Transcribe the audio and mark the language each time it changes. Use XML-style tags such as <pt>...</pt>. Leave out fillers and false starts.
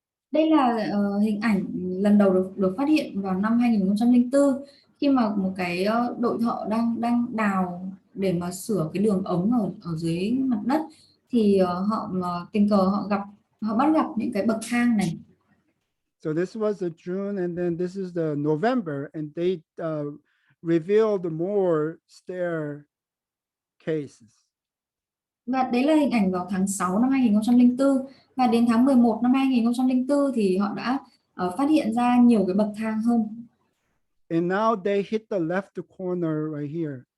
<vi>Đây là hình ảnh lần đầu được phát hiện vào năm 2004 khi mà một cái đội thợ đang đào để mà sửa cái đường ống ở dưới mặt đất thì họ tình cờ họ bắt gặp những cái bậc thang này.</vi> <en>So this was the June, and then this is the November, and they revealed more staircases.</en> <vi>Và đấy là hình ảnh vào tháng 6 năm 2004 và đến tháng 11 năm 2004 thì họ đã phát hiện ra nhiều cái bậc thang hơn.</vi> <en>And now they hit the left corner right here.</en>